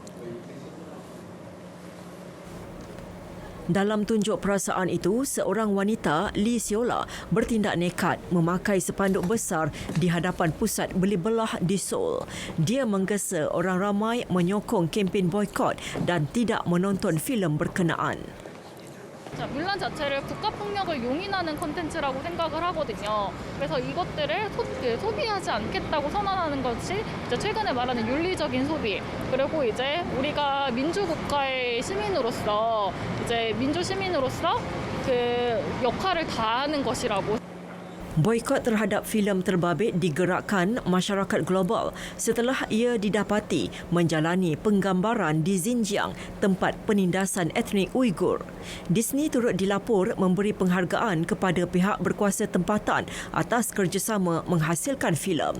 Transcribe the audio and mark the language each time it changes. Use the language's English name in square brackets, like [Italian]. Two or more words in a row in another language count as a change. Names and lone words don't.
[Malay] Dalam tunjuk perasaan itu, seorang wanita, Lee Seola, bertindak nekat memakai spanduk besar di hadapan pusat beli belah di Seoul. Dia menggesa orang ramai menyokong kempen boikot dan tidak menonton filem berkenaan. [Korean] 물란 자체를 국가폭력을 용인하는 콘텐츠라고 생각을 하거든요. 그래서 이것들을 소비하지 않겠다고 선언하는 것이 최근에 말하는 윤리적인 소비, 그리고 이제 우리가 민주국가의 시민으로서 민주 시민으로서 그 역할을 다하는 것이라고. [Malay] Boikot terhadap filem terbabit digerakkan masyarakat global setelah ia didapati menjalani penggambaran di Xinjiang, tempat penindasan etnik Uyghur. Disney turut dilapor memberi penghargaan kepada pihak berkuasa tempatan atas kerjasama menghasilkan filem.